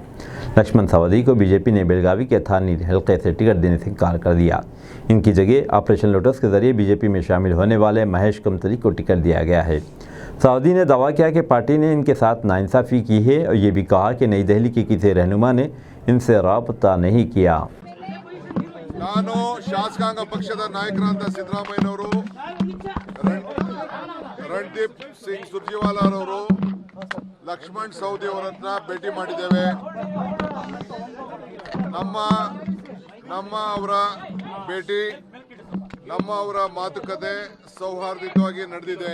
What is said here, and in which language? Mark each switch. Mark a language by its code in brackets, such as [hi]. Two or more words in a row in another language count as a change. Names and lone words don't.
[ur] لکشمن ساودی کو BJP نے بیلگاوی کے تھانی حلقے سے ٹکٹ دینے سے انکار کر دیا۔ ان کی جگہ آپریشن لوٹس کے ذریعے BJP میں شامل ہونے والے مہیش کمتری کو ٹکٹ دیا گیا ہے۔ ساودی نے دعویٰ کیا کہ پارٹی نے ان کے ساتھ ناانصافی کی ہے اور یہ بھی کہا کہ نئی دہلی کے کسی رہنما نے ان سے رابطہ نہیں کیا۔ [kn] ನಾನು ಶಾಸಕಾಂಗ ಪಕ್ಷದ ನಾಯಕರಾದ ಸಿದ್ದರಾಮಯ್ಯನವರು, ರಣದೀಪ್ ಸಿಂಗ್ ಸುರ್ಜೇವಾಲಾ ಅವರು, ಲಕ್ಷ್ಮಣ್ ಸವದಿ ಅವರನ್ನ ಭೇಟಿ ಮಾಡಿದ್ದೇವೆ। ನಮ್ಮ ಅವರ ಭೇಟಿ, ಅವರ ಮಾತುಕತೆ ಸೌಹಾರ್ದಯುತವಾಗಿ ನಡೆದಿದೆ।